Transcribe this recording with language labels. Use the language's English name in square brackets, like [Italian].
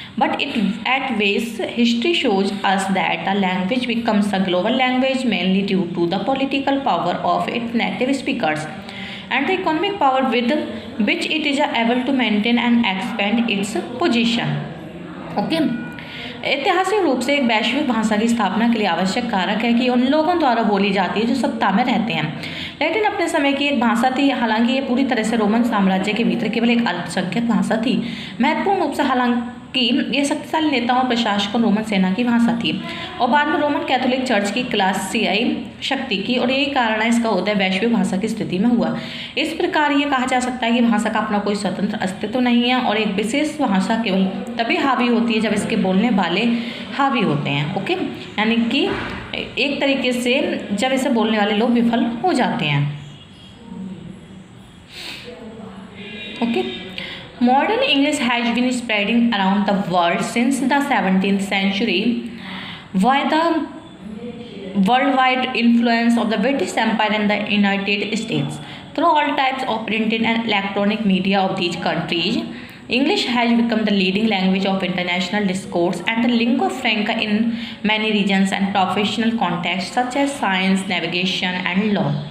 [English] But at ways, history shows us that a language becomes a global language mainly due to the political power of its native speakers and the economic power with which it is able to maintain and expand its position. Okay. [Hindi] ऐतिहासिक रूप से एक वैश्विक भाषा की स्थापना के लिए आवश्यक कारक है कि उन लोगों द्वारा बोली जाती है जो सत्ता में रहते हैं। लैटिन अपने समय की एक भाषा थी, हालांकि ये पूरी तरह से रोमन साम्राज्य के भीतर केवल एक अल्पसंख्यक भाषा थी। महत्वपूर्ण रूप से हालांकि ये शक्तिशाली नेताओं और प्रशासकों रोमन सेना की भाषा थी और बाद में रोमन कैथोलिक चर्च की क्लासियाई शक्ति की, और यही कारण है इसका उदय वैश्विक भाषा की स्थिति में हुआ। इस प्रकार ये कहा जा सकता है कि भाषा का अपना कोई स्वतंत्र अस्तित्व नहीं है और एक विशेष भाषा केवल तभी हावी होती है जब इसके बोलने वाले हावी होते हैं। ओके, यानी कि एक तरीके से जब इसे बोलने वाले लोग विफल हो जाते हैं। [English] Okay, modern English has been spreading around the world since the 17th century by the worldwide influence of the British Empire and the United States. Through all types of printed and electronic media of these countries, English has become the leading language of international discourse and the lingua franca in many regions and professional contexts such as science, navigation, and law.